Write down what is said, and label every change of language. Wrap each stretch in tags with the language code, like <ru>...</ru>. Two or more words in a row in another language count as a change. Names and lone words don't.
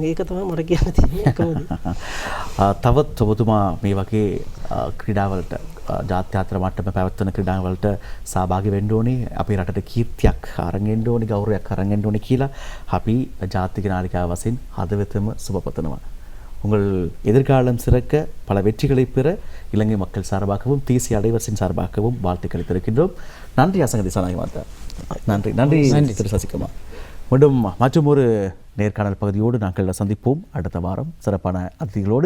<si>ඒක තමයි මට කියන්න තියෙන්නේ එකම දේ. තවත් ඔබතුමා මේ වගේ ක්‍රීඩාවලට ජාත්‍යන්තර මට්ටමේ පැවැත්වෙන ක්‍රීඩාවලට සහභාගී වෙන්න ඕනේ. අපේ රටට කීර්තියක් අරන් එන්න ඕනේ, ගෞරවයක් අරන් එන්න ඕනේ කියලා අපි ජාතික නාලිකාව වශයෙන් හදවතම සුබපතනවා.</si> <ta>உங்கள் எதிர்காலம் சிறக்க பல வெற்றிகளை பெற இலங்கை மக்கள் சார்பாகவும் தேசிய அலைவரிசையின் சார்பாகவும் வாழ்த்துக்களை தெரிவிக்கின்றோம். நன்றி அசங்க திசாநாயக மாதா. நன்றி நன்றி திரு சசிகுமார். மீண்டும் மற்றும் ஒரு நேர்காணல் பகுதியோடு நாங்கள் சந்திப்போம் அடுத்த வாரம் சிறப்பான அதிதிகளோடு.</ta>